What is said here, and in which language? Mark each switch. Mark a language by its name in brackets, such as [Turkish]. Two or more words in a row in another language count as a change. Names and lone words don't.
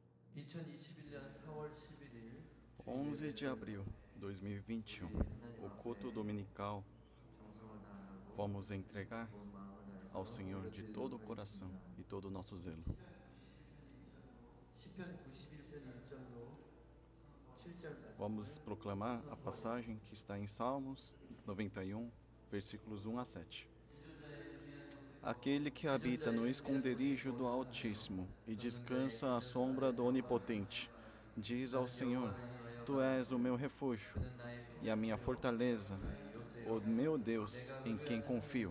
[Korean] 2021년 4월 11일 [Portuguese] 11 de abril de 2021, o culto dominical, [Korean] 정성을 다하고 [Portuguese] vamos entregar [Korean] 온 마음을 다해서 [Portuguese] ao Senhor de todo o coração [Korean] 예배드리도록 [Portuguese] e todo o nosso zelo. [Korean] 시편 91편 1절로 7절 말씀. [Portuguese] Vamos proclamar a passagem que está em Salmos 91, versículos 1 a 7. Aquele que habita no esconderijo do Altíssimo e descansa à sombra do Onipotente, diz ao Senhor: Tu és o meu refúgio e a minha fortaleza, o meu Deus em quem confio.